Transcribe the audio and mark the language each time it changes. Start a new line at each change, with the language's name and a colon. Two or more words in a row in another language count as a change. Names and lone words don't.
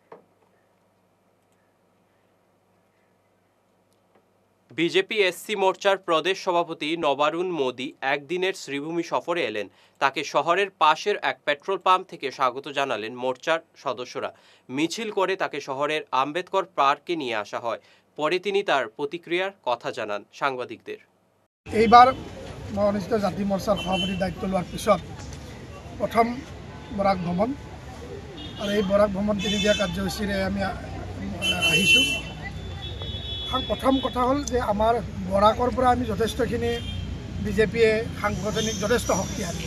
Bangla: বিজেপি এসসি মোর্চার প্রদেশ সভাপতি নবারুণ মোদি একদিনের শ্রীভূমি সফরে এলেন। তাকে শহরের পাশের এক
English: petrol pump
Bangla: থেকে স্বাগত জানালেন মোর্চার সদস্যরা। মিছিল করে তাকে শহরের আম্বেদকর পার্কে নিয়ে আসা হয়। পরে তিনি তার প্রতিক্রিয়ার কথা জানান সাংবাদিকদের।
Assamese: এইবাৰ অনুষ্ঠিত জাতি মোৰ্চাৰ সভাপতিৰ দায়িত্ব লোৱাৰ পিছত প্ৰথম বৰাক ভ্ৰমণ, আৰু এই বৰাক ভ্ৰমণ 3 দিনীয়া কাৰ্যসূচীৰে আমি আহিছোঁ। প্ৰথম কথা হ'ল যে আমাৰ বৰাকৰ পৰা আমি যথেষ্টখিনি বিজেপিয়ে সাংগঠনিক যথেষ্ট শক্তিশালী।